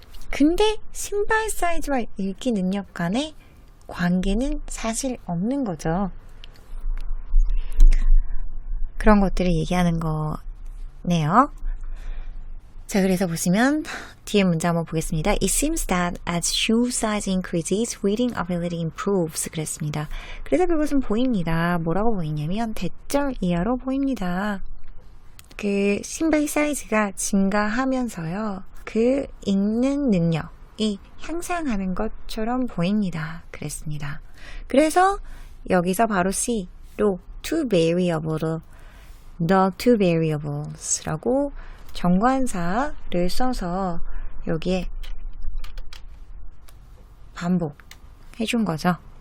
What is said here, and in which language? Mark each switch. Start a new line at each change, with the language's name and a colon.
Korean: 근데 신발 사이즈와 읽기 능력 간의 관계는 사실 없는 거죠. 그런 것들을 얘기하는 거네요. 자, 그래서 보시면 뒤에 문제 한번 보겠습니다.
English: It seems that as shoe size increases, reading ability improves.
Korean: 그랬습니다. 그래서 그것은 보입니다. 뭐라고 보이냐면 대절 이하로 보입니다. 그 신발 사이즈가 증가하면서요. 그 읽는 능력이 향상하는 것처럼 보입니다. 그랬습니다. 그래서 여기서 바로 C로
English: two variable, the two variables
Korean: 라고 정관사를 써서 여기에 반복해 준 거죠.